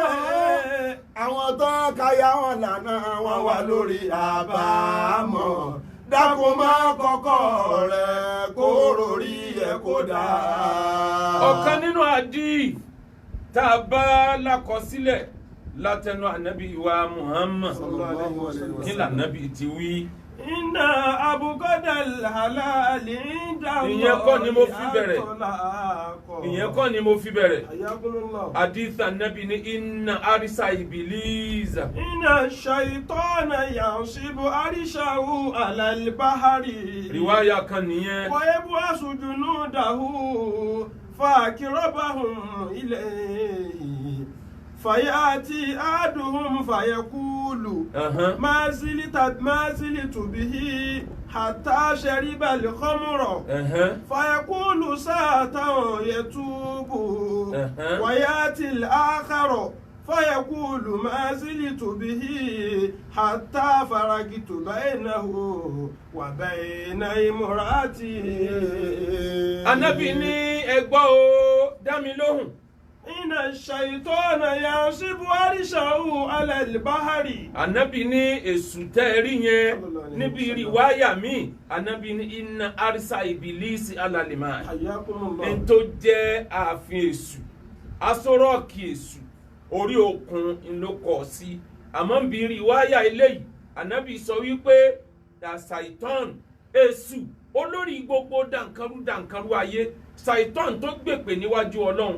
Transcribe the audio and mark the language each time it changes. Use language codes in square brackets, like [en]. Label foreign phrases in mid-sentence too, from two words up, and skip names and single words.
[yo] Àwọn tó ń káyà wọn lànà wọ́n wá lórí àbámọ̀. Dákun má kọ́kọ́ rẹ̀ kó rorí ẹ̀ kó dáa. ọ̀kan nínú àdí tá a bá lákọsílẹ̀ látẹnu ànábì wa Muhammad kí lànábì ti wí. [ar] إن أبغض الحلال عند [yo] ìyẹn kọ́ ni mo fi bẹ̀rẹ̀ ìyẹn kọ́ ni mo fi bẹ̀rẹ̀ hadith ànábì ní [ar] إن عرش إبليس. إن الشيطان ينصب عرشه على البحر. [yo] riwaya kan nìyẹn. [ar] ويبعث جنوده فأقربهم إليه. فيأتي أحدهم فيقول ما زلت به حتى شرب الخمر فيقول ساعة يتوب ويأتي الآخر فيقول ما زلت به حتى فرقت بينه وبين امرأتي. [yo] Ànábì ní ẹ gbọ́ o dá mi lóhùn. [ar] إن الشيطان ينصب عرشه على البحر. [yo] Ànábì ní èṣù tẹ́ rí yẹn níbi riwaya mi. [ar] Ànábì ní إن عرش إبليس على الماء. [yo] ẹni tó jẹ́ ààfin èṣù asọ́rọ́ọ̀kì èṣù orí òkun ló kọ̀ sí. àmọ́ níbi riwaya eléyìí Ànábì sọ wípé da saitan èṣù olórí gbogbo dànkarú ayé saitan tó gbèpè níwájú Ọlọ́run.